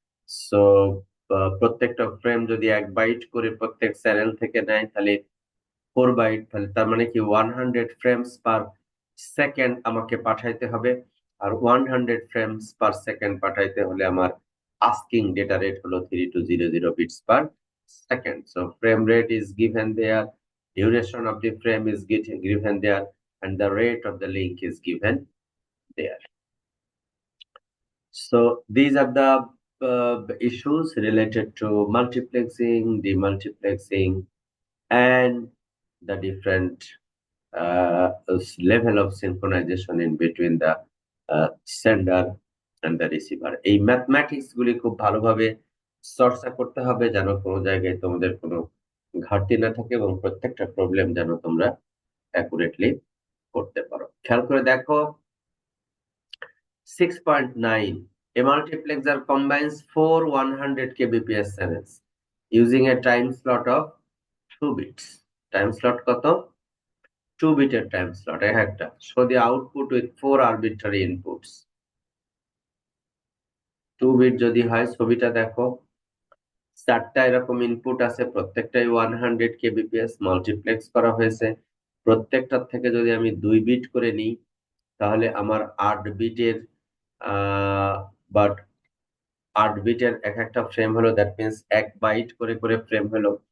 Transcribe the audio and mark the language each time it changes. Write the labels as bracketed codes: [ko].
[bn] So প্রত্যেকটা frame যদি 1 byte করে প্রত্যেক চ্যানেল থেকে নেয়, তাহলে 4 বাইট, তাহলে তার মানে কি 100 ফ্রেমস পার সেকেন্ড আমাকে পাঠাইতে হবে। আর 100 ফ্রেমস পার সেকেন্ড পাঠাইতে হলে আমার আস্কিং ডেটা রেট হলো 3200 bits per second. [en] So frame rate is given there, duration of the frame is given there, and the rate of the link is given there. So these are the issues related to multiplexing, demultiplexing, and the different uh, level of synchronization in between the sender and the receiver. [bn] এই mathematics গুলি খুব ভালোভাবে চর্চা করতে হবে, যেন কোনো জায়গায় তোমাদের কোনো ঘাটতি না থাকে এবং প্রত্যেকটা প্রবলেম যেন তোমরা অ্যাকুরেটলি করতে পারো। খেয়াল করে দেখো [en] 6.9, a multiplexer combines four 100 kbps channels using a time slot of 2 bits. [bn] Time slot কত? 2 বিটের টাইম স্লট এক একটা। [en] Show the output with 4 arbitrary inputs. [bn] 2 bit যদি হয়, ছবিটা দেখো, 4টা এরকম ইনপুট আছে, প্রত্যেকটাই 100 kbps মাল্টিপ্লেক্স করা হয়েছে। প্রত্যেকটার থেকে যদি আমি 2 বিট করে নিই, তাহলে আমার 8 বিটের বাট 8 বিটের এক একটা ফ্রেম হলো, দ্যাট মিনস 1 বাইট করে করে ফ্রেম হলো।